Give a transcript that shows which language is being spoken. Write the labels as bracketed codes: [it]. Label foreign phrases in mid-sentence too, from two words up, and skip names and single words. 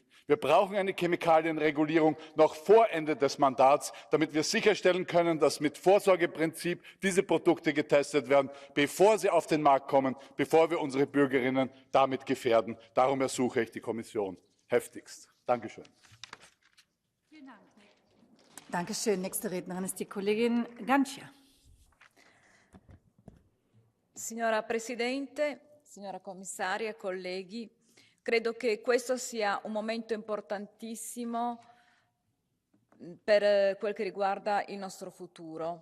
[de] Wir brauchen eine Chemikalienregulierung noch vor Ende des Mandats, damit wir sicherstellen können, dass mit Vorsorgeprinzip diese Produkte getestet werden, bevor sie auf den Markt kommen, bevor wir unsere Bürgerinnen damit gefährden. Darum ersuche ich die Kommission heftigst. Dankeschön. Dankeschön. Nächste Rednerin ist die Kollegin Gancia. [it] Signora Presidente, signora Commissaria, colleghi, credo che questo sia un momento importantissimo per quel che riguarda il nostro futuro.